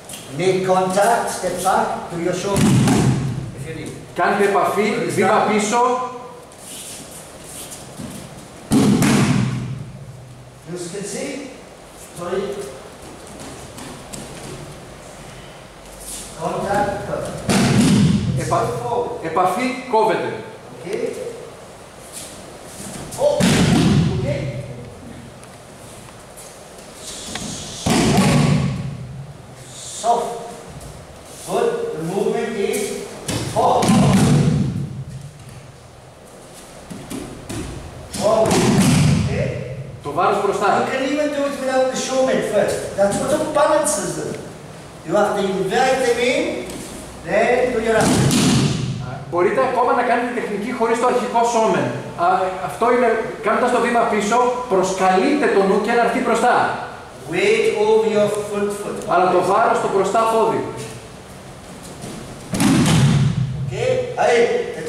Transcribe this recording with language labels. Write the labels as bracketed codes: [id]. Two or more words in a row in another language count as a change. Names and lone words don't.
[en] Make contact, step back to your shoulder. If you need. [el] Κάντε επαφή, βήμα πίσω. [en] You can see? Sorry. Contact, cut. [el] Επαφή, κόβεται. [en] Okay. Oh, okay. Soft. Good. The movement is forward. Forward. Okay. [el] Το βάρος μπροστά. [en] You can even do it without the showman first. That's what balances them. You have to invite them in, then do your action. [el] Μπορείτε ακόμα να κάνετε τεχνική χωρίς το αρχικό σόμεν. Αυτό είναι, κάνοντας το βήμα πίσω, προσκαλείτε το νου και να έρθει μπροστά. [en] Weight over your foot. [el] Αλλά το βάρος στο μπροστά πόδι. [en] Okay? Hey.